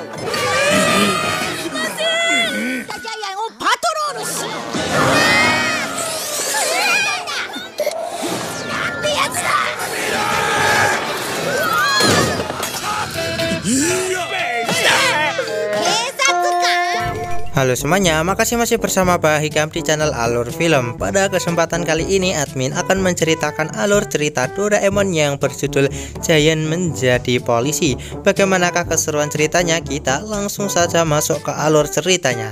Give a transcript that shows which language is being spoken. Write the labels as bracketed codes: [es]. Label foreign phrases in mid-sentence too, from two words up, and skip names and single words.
[ja] すいません。ジャイアンをパトロールしよう。なんてやつだ。警察官。 [id] Halo semuanya, makasih masih bersama Pak Hikam di channel Alur Film. Pada kesempatan kali ini admin akan menceritakan alur cerita Doraemon yang berjudul Giant Menjadi Polisi. Bagaimanakah keseruan ceritanya? Kita langsung saja masuk ke alur ceritanya.